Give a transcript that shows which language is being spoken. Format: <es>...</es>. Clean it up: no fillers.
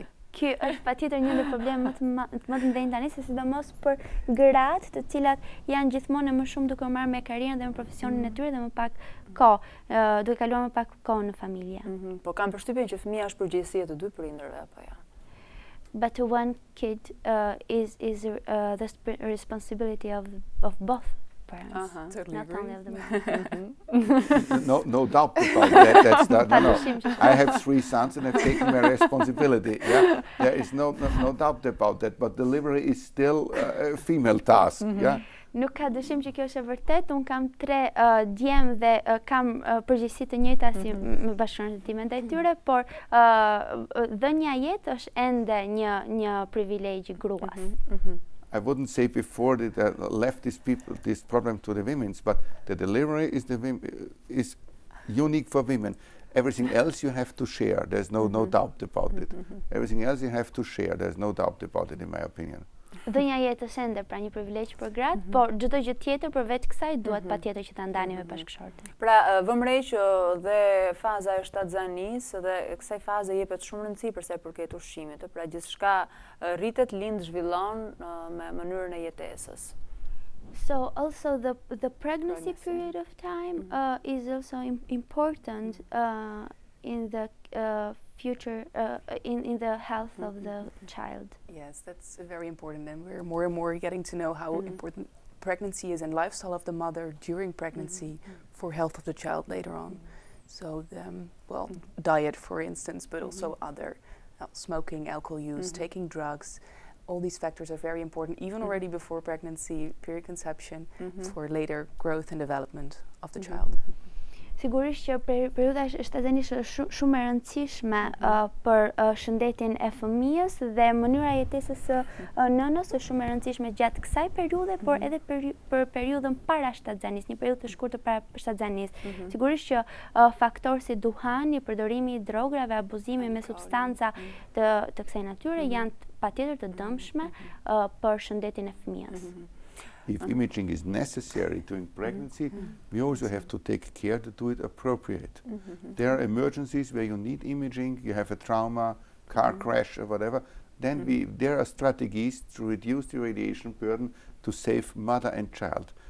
<sq>Ky është patjetër një ndër problemet më të mëdhenj tani, se sidomos për gratë, të cilat janë gjithmonë më shumë duke marrë me karrierën dhe me profesionin e tyre dhe më pak kohë, duke kaluar më pak kohë në familje. Po kam përshtypjen që fëmia është përgjegjësia të dy prindërve apo ja?</sq> <en>But one kid is the responsibility of both parents, totally not agree. only of the mother. No doubt about that. No. I have 3 sons and I've taken my responsibility. Yeah, there is no doubt about that. But delivery is still a female task. Yeah.</en> <sq>Nuk ka dyshim që kjo është e vërtet. Unë kam 3 djem dhe kam përgjegjësi të njëjta si me bashkëshortet time ndaj tyre, por dhënia jetë është ende një privilegj I gruas.</sq> <en>I wouldn't say before that left this problem to the women, but the delivery is unique for women. Everything else you have to share. There's no doubt about it. Everything else you have to share. There's no doubt about it, in my opinion.</en> <sq>Dhënia jetës ende pra një privilegj për gratë, por çdo gjë tjetër përveç kësaj duhet patjetër që ta ndani me bashkëshorten. Pra vëmë re që dhe faza e shtatzanisë dhe kësaj faze jepet shumë rëndësi për sa I përket ushqimit, pra gjithçka rritet, lind, zhvillon me mënyrën e jetesës.</sq> <en>So also the pregnancy period of time is also important in the future in the health of the child. Yes, that's very important, and we're more and more getting to know how important pregnancy is and lifestyle of the mother during pregnancy for health of the child later on. So, diet, for instance, but also other smoking, alcohol use, taking drugs. All these factors are very important, even already before pregnancy, periconception, for later growth and development of the child.</en> <sq>Sigurisht që periudha shtatzanisë është shumë e rëndësishme për shëndetin e fëmijës dhe mënyra jetesës së nënës është shumë e rëndësishme gjatë kësaj periudhe, por edhe për periudhën para shtatzanisë, një periudhë të shkurtër para shtatzanisë. Sigurisht që faktorë si duhani, përdorimi i drograve, abuzimi me substanca të kësaj natyre janë patjetër të dëmshme për shëndetin e fëmijës.</sq> <en>If imaging is necessary during pregnancy, we also have to take care to do it appropriate. There are emergencies where you need imaging, you have a trauma, car crash or whatever, then there are strategies to reduce the radiation burden to save mother and child.</en>